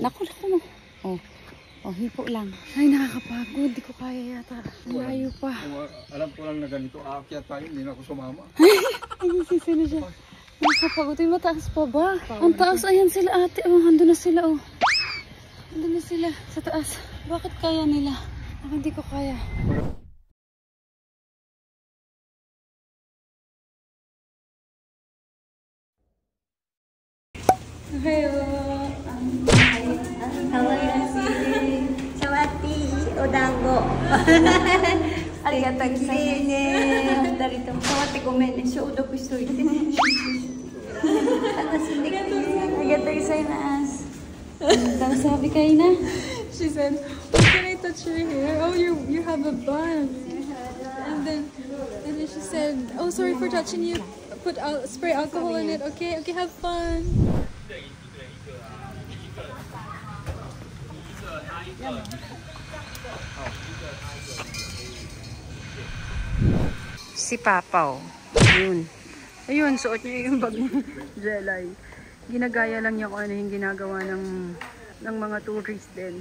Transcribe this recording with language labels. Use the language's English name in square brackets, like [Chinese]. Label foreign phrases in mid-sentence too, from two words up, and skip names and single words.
[Filipino] Naku. Oh, hipo lang. Ay, nakakapagod. Di ko kaya yata. Layo pa. Alam ko lang na ganito. Aakyat tayo. Hindi na ako sumama. Ay, sisi na siya. Nakakapagod. Ay, mataas pa ba? Ang taas. Ayan sila, ate. Oh, andun na sila, oh. Andun na sila sa taas. Bakit kaya nila? Ako hindi ko kaya. [Japanese] Ohayo. Odango. ありがとうございます. Darito. 触ってごめんね。消毒しといてね. ありがとうございます. [Filipino] Ano sabi kayo na? [English] She said, "Oh, can I touch your hair? Oh, you have a bun." And then she said, "Oh, sorry for touching you. Spray alcohol in it. Okay, have fun." [Filipino] Si Papa, oh. Ayun, suot niya yung bag ni Jelay. Ginagaya lang niya kung ano yung ginagawa ng mga tourist din.